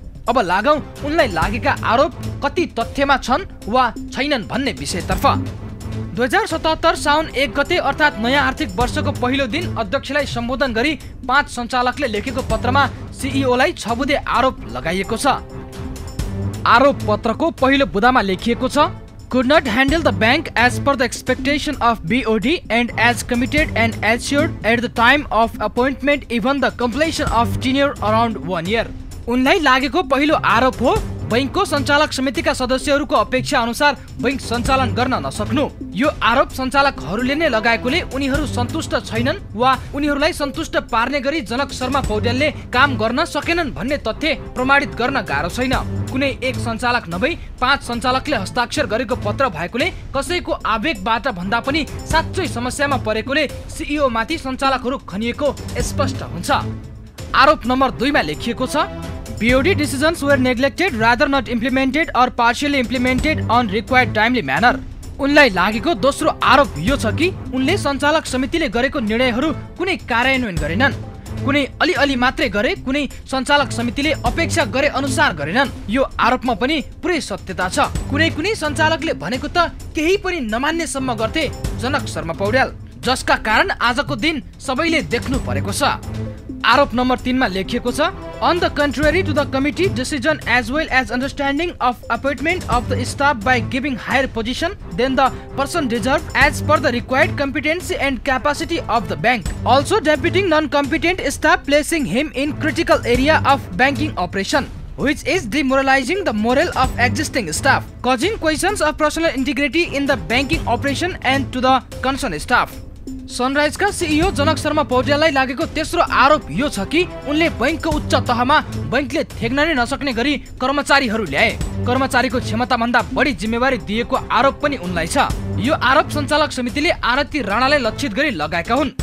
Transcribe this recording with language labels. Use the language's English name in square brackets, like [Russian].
[Nepali] अब लागौं उनलाई लागेका आरोप कति तथ्यमा छन् वा छैनन् भन्ने विषयतर्फ। 2077 साउन 1 गते अर्थात् नयाँ आर्थिक वर्षको पहिलो दिन अध्यक्षलाई सम्बोधन गरी 5 सञ्चालकले लेखेको पत्रमा सिइओलाई 6 बुँदे आरोप लगाइएको छ। आरोप पत्रको पहिलो बुँदामा लेखिएको छ, [English] could not handle the bank as per the expectation of BOD and as committed and assured at the time of appointment even the completion of tenure around 1 year। [Nepali] उनलाई लागेको पहिलो आरोप हो बैंकको सञ्चालक समितिका सदस्यहरूको अपेक्षा अनुसार बैंक सञ्चालन गर्न नसक्नु। यो आरोप सञ्चालकहरूले नै लगाएकोले उनीहरू सन्तुष्ट छैनन् वा उनीहरूलाई सन्तुष्ट पार्ने गरी जनक शर्मा पौड्यालले काम गर्न सकेनन् भन्ने तथ्य प्रमाणित गर्न गाह्रो छैन। कुनै एक सञ्चालक नभई 5 सञ्चालकले हस्ताक्षर गरेको पत्र भएकोले कसैको आवेगबाट भन्दा पनि साँच्चै समस्यामा परेकोले सिइओ माथि सञ्चालकहरू खनिएको स्पष्ट हुन्छ। आरोप नम्बर 2 मा लेखिएको छ, [English] BOD decisions were neglected, rather not implemented or partially implemented on required timely manner। [Nepali] उनलाई लागेको दोस्रो आरोप यो छ कि उनले सञ्चालक समितिले गरेको निर्णयहरू कुनै कार्यान्वयन गरेनन्। कुनै अलि मात्रै गरे, कुनै सञ्चालक समितिले अपेक्षा गरे अनुसार गरेनन्। यो आरोपमा पनि पुरै सत्यता छ। कुनै सञ्चालकले भनेको त केही पनि नमान्नेसम्म गर्थे जनक शर्मा पौड्याल, जसका कारण आजको दिन सबैले देख्नु परेको छ। आरोप नम्बर 3 मा लेखिएको छ, [English] on the contrary to the committee decision as well as understanding of appointment of the staff by giving higher position than the person deserved as per the required competency and capacity of the bank, also deputing non-competent staff, placing him in critical area of banking operation, which is demoralizing the morale of existing staff, causing questions of personal integrity in the banking operation and to the concerned staff. [Nepali] Sunrise का CEO जनक शर्मा पौड्याललाई लागेको तेस्रो आरोप यो छ कि उनले बैंकको उच्च तहमा बैंकले थेग्न नै नसक्ने गरी कर्मचारीहरू ल्याए। कर्मचारीको क्षमता भन्दा बढी जिम्मेवारी दिएको आरोप पनि उनलाई छ। यो आरोप सञ्चालक समितिले आरती राणालाई लक्षित गरी लगाएका हुन्।